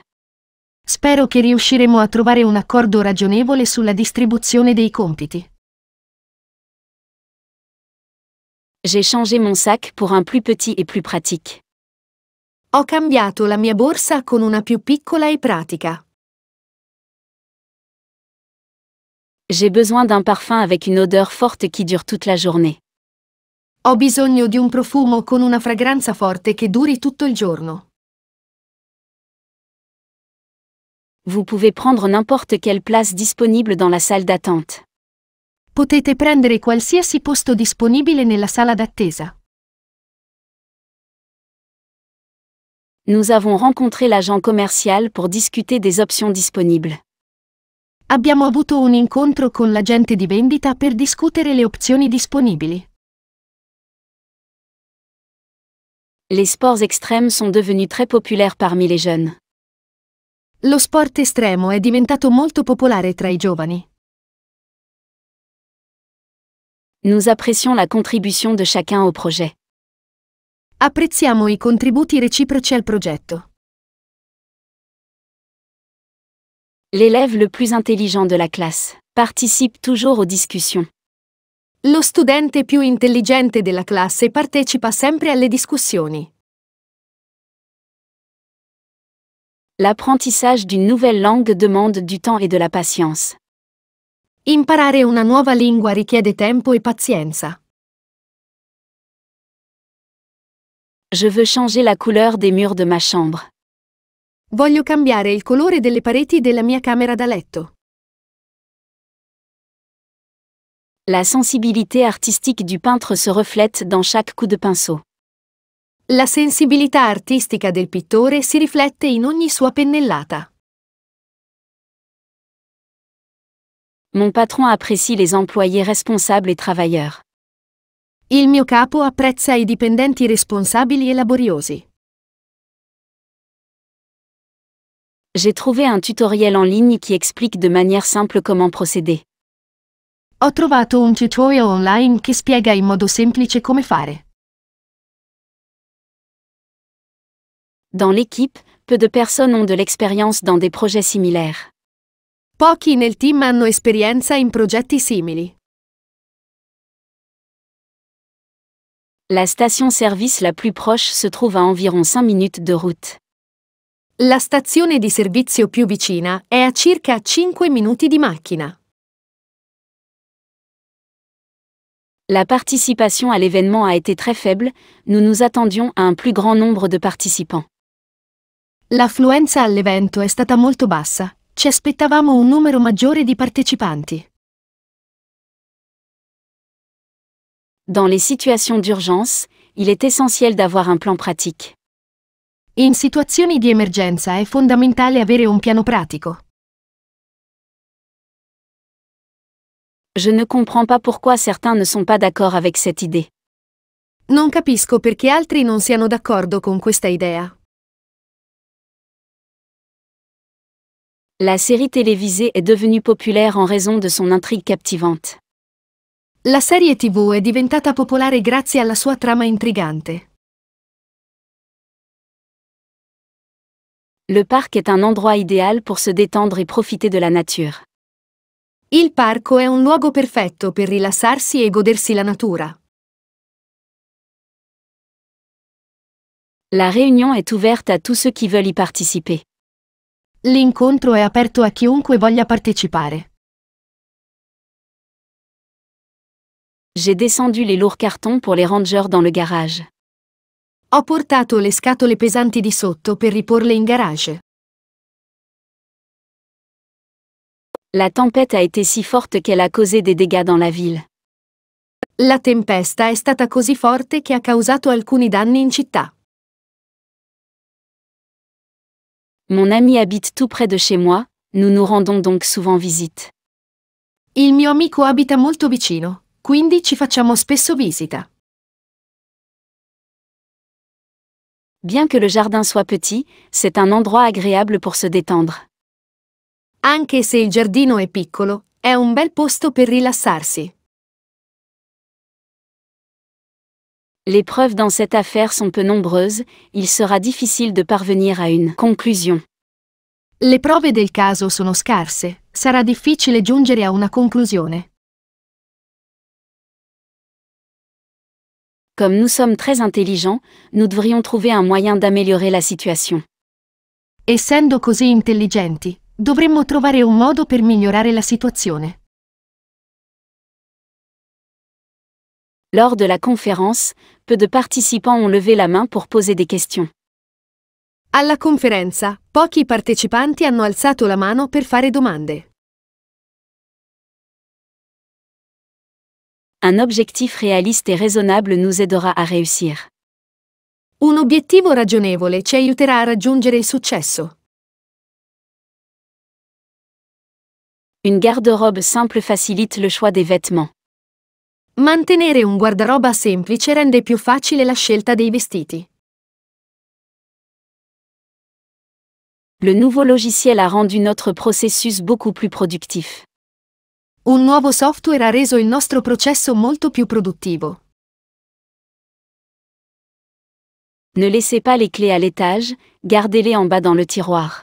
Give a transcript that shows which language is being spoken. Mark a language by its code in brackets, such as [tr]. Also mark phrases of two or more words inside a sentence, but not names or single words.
[it] Spero che riusciremo a trovare un accordo ragionevole sulla distribuzione dei compiti. [fr] J'ai changé mon sac pour un plus petit et plus pratique. [it] Ho cambiato la mia borsa con una più piccola e pratica. [fr] J'ai besoin d'un parfum avec une odeur forte qui dure toute la journée. [it] Ho bisogno di un profumo con una fragranza forte che duri tutto il giorno. [fr] Vous pouvez prendre n'importe quelle place disponible dans la salle d'attente. [it] Potete prendere qualsiasi posto disponibile nella sala d'attesa. [fr] Nous avons rencontré l'agent commercial pour discuter des options disponibles. [it] Abbiamo avuto un incontro con l'agente di vendita per discutere le opzioni disponibili. [fr] Les sports extrêmes sont devenus très populaires parmi les jeunes. [it] Lo sport estremo è diventato molto popolare tra i giovani. [fr] Nous apprécions la contribution de chacun au projet. [it] Apprezziamo i contributi reciproci al progetto. [fr] L'élève le plus intelligent de la classe participe toujours aux discussions. [it] Lo studente più intelligente della classe partecipa sempre alle discussioni. [fr] L'apprentissage d'une nouvelle langue demande du temps et de la patience. [it] Imparare una nuova lingua richiede tempo e pazienza. [fr] Je veux changer la couleur des murs de ma chambre. [it] Voglio cambiare il colore delle pareti della mia camera da letto. [fr] La sensibilité artistique du peintre se reflète dans chaque coup de pinceau. [it] La sensibilità artistica del pittore si riflette in ogni sua pennellata. [fr] Mon patron apprécie les employés responsables et travailleurs. [it] Il mio capo apprezza i dipendenti responsabili e laboriosi. [fr] J'ai trouvé un tutoriel en ligne qui explique de manière simple comment procéder. [it] Ho trovato un tutorial online che spiega in modo semplice come fare. [fr] Dans l'équipe, peu de personnes ont de l'expérience dans des projets similaires. [it] Pochi nel team hanno esperienza in progetti simili. [fr] La station-service la plus proche se trouve à environ 5 minutes de route. [it] La stazione di servizio più vicina è a circa 5 minuti di macchina. [fr] La participation à l'événement a été très faible, nous nous attendions à un plus grand nombre de participants. [it] L'affluenza all'evento è stata molto bassa, ci aspettavamo un numero maggiore di partecipanti. [fr] Dans les situations d'urgence, il est essentiel d'avoir un plan pratique. [it] In situazioni di emergenza è fondamentale avere un piano pratico. [fr] Je ne comprends pas pourquoi certains ne sont pas d'accord avec cette idée. [it] Non capisco perché altri non siano d'accordo con questa idea. [fr] La série télévisée est devenue populaire en raison de son intrigue captivante. [it] La serie TV è diventata popolare grazie alla sua trama intrigante. [fr] Le parc est un endroit idéal pour se détendre et profiter de la nature. [it] Il parco è un luogo perfetto per rilassarsi e godersi la natura. [fr] La réunion est ouverte à tous ceux qui veulent y participer. [it] L'incontro è aperto a chiunque voglia partecipare. [fr] J'ai descendu les lourds cartons pour les rangers dans le garage. [it] Ho portato le scatole pesanti di sotto per riporle in garage. [fr] La tempête a été si forte qu'elle a causé des dégâts dans la ville. [it] La tempesta è stata così forte che ha causato alcuni danni in città. [fr] Mon ami habite tout près de chez moi, nous nous rendons donc souvent visite. [it] Il mio amico abita molto vicino, quindi ci facciamo spesso visita. [fr] Bien que le jardin soit petit, c'est un endroit agréable pour se détendre. [it] Anche se il giardino è piccolo, è un bel posto per rilassarsi. [fr] Les preuves dans cette affaire sont peu nombreuses, il sera difficile de parvenir à une conclusion. [it] Le prove del caso sono scarse, sarà difficile giungere a una conclusione. [fr] Comme nous sommes très intelligents, nous devrions trouver un moyen d'améliorer la situation. [it] Essendo così intelligenti, dovremmo trovare un modo per migliorare la situazione. [fr] Lors de la conférence, peu de participants ont levé la main pour poser des questions. [it] Alla conferenza, pochi partecipanti hanno alzato la mano per fare domande. [fr] Un objectif réaliste et raisonnable nous aidera à réussir. [it] Un obiettivo ragionevole ci aiuterà a raggiungere il successo. [fr] Une garde-robe simple facilite le choix des vêtements. [it] Mantenere un guardaroba semplice rende più facile la scelta dei vestiti. [fr] Le nouveau logiciel a rendu notre processus beaucoup plus productif. [it] Un nuovo software ha reso il nostro processo molto più produttivo. [fr] Ne laissez pas les clés à l'étage, gardez-les en bas dans le tiroir.